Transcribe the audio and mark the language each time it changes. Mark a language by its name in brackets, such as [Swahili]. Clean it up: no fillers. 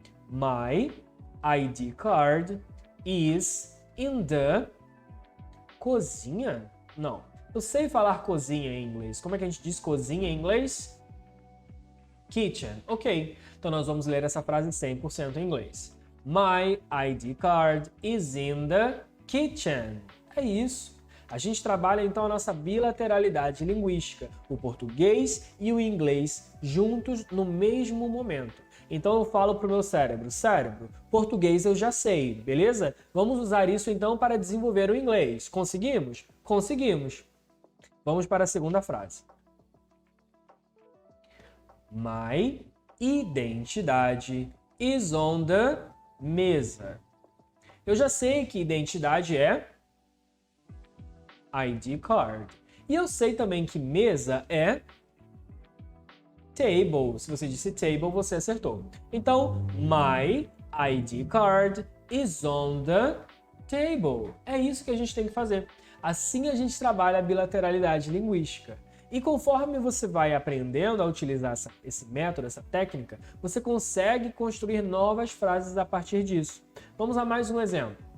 [English] My ID card is in the cozinha? Não. [Portuguese] Eu sei falar cozinha em inglês. Como é que a gente diz cozinha em inglês? Kitchen. Ok. Então nós vamos ler essa frase 100% em inglês. [English] My ID card is in the kitchen. [Portuguese] É isso. A gente trabalha então a nossa bilateralidade linguística, o português e o inglês juntos no mesmo momento. Então eu falo para o meu cérebro: cérebro, português eu já sei, beleza? Vamos usar isso então para desenvolver o inglês. Conseguimos? Conseguimos. Vamos para a segunda frase. [English] My identidade is on the mesa. [Portuguese] Eu já sei que identidade é ID card. E eu sei também que mesa é table. Se você disse table, você acertou. [English] Então, my ID card is on the table. [Portuguese] É isso que a gente tem que fazer. Assim a gente trabalha a bilateralidade linguística. E conforme você vai aprendendo a utilizar esse método, essa técnica, você consegue construir novas frases a partir disso. Vamos a mais um exemplo.